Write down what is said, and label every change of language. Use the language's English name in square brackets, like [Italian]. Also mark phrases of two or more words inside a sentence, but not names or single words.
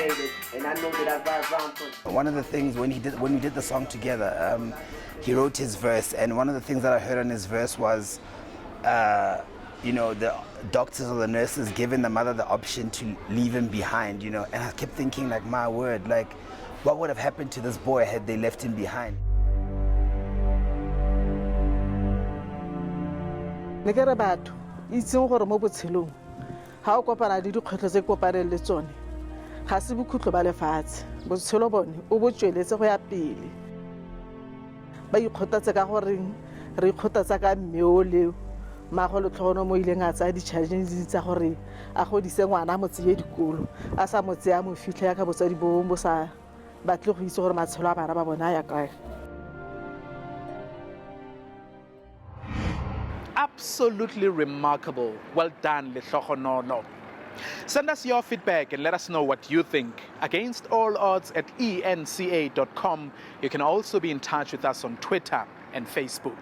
[English] One of the things when we did the song together, he wrote his verse, and one of the things that I heard on his verse was, the doctors or the nurses giving the mother the option to leave him behind, and I kept thinking, like, my word, like, what would have happened to this boy had they left him behind? [Tswana] Ne ke re batho itseng gore mo botshelong ha o kopana le dikgwetlho tse kopaneng le tsone ga se bokhutlo ba lefatshe botshelo bone o bo tsweletse go ya pele ba ikgotatse ka gore re ikgotatsa ka mmeo leo mago Letlhogonolo mo ileng a tsaya di-challenges tsa gore a godise ngwana mo tseye dikolo a sa mo tsaya mo fitlhe ya ka botsadi bo sa batle go itse gore matshelo a bana ba bona ya kae. [English] Absolutely remarkable. Well done, Letlhogonolo. Send us your feedback and let us know what you think. Against all odds at enca.com. You can also be in touch with us on Twitter and Facebook.